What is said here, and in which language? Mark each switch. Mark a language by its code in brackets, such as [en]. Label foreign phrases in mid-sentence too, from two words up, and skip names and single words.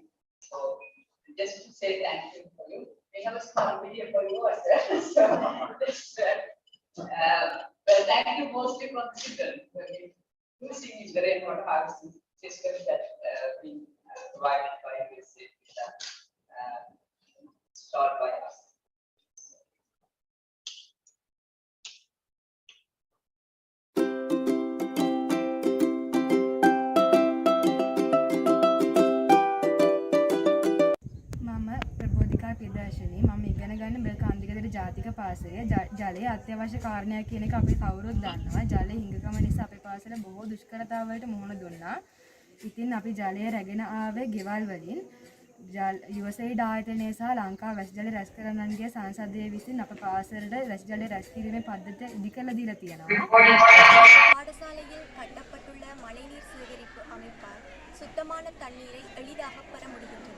[en] So just to say thank you for you. We have a small video for you as well. So this, well, thank you mostly for the children who have been using the rainwater harvesting system that being provided by USAID, installed by us. [si] ප්‍රදර්ශනයේ මම ඉගෙන ගන්න බෙල් කාන්දිකතර ජාතික පාසලේ ජලය අත්‍යවශ්‍ය කාරණයක් කියන එක අපි කවුරුත් දන්නවා. ජලය හිඟකම නිසා අපේ පාසල බොහෝ දුෂ්කරතාවලට මුහුණ දුන්නා. ඉතින් අපි ජලය රැගෙන ආවේ ගෙවල් වලින්. USAID ආයතනය සහ ලංකා වැසි ජල රැස් කරන්නන්ගේ සංසදය විසින් අපේ පාසලට වැසි ජල රැස් කිරීමේ පද්ධතිය ඉදි කරලා දීලා තියෙනවා. [ta] பாடசாலையில் கட்டப்பட்டுள்ள மழைநீர் சேகரிப்பு அமைப்பால் சுத்தமான தண்ணீரை எளிதாக பெற முடிகின்றது.